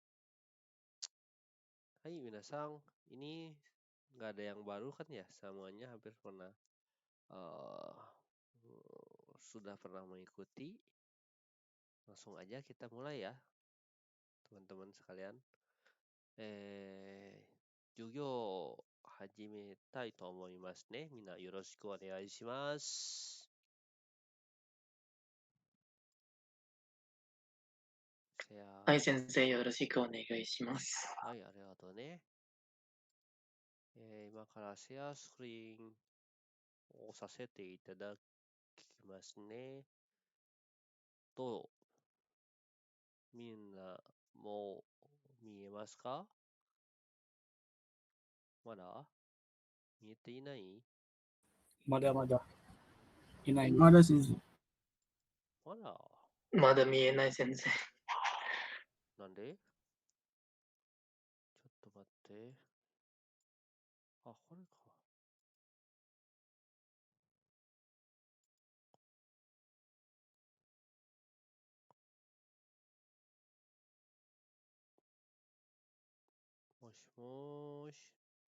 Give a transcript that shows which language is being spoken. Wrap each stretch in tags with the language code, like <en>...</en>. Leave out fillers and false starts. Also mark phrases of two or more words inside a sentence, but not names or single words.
<id>Hai minasang, ini nggak ada yang baru kan ya? Semuanya hampir pernah eh, sudah pernah mengikuti. Langsung aja kita mulai ya, teman-teman sekalian.</id> <ja>授業を始めたいと思いますね。みんなよろしくお願いします。はい、先生、よろしくお願いします。はい、ありがとうね。今からシェアスクリーンをさせていただきますね。どうみんなもう見えますか？まだ見えていない？まだ。いない.</ja> <id>Ada sih.</id> <ja>まだまだ見えない先生。なんで？ちょっと待って。あ、これか。もしもーし。</ja>